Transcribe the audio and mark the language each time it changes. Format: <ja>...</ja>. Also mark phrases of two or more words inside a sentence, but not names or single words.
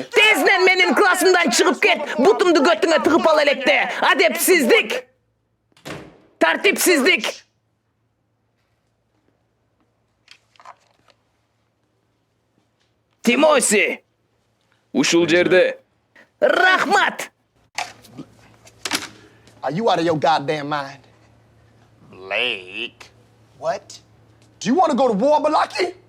<ky>Тезинен менин классымдан чыгып кет, бутумду көтүңө тыгып ал электе. Адепсиздик! Тартипсиздик! Тимоси! Ушул жерде. Рахмат!</ky> <en>Are you out of your goddamn mind? Blake. What? Do you want to go to war, Balaki?</en>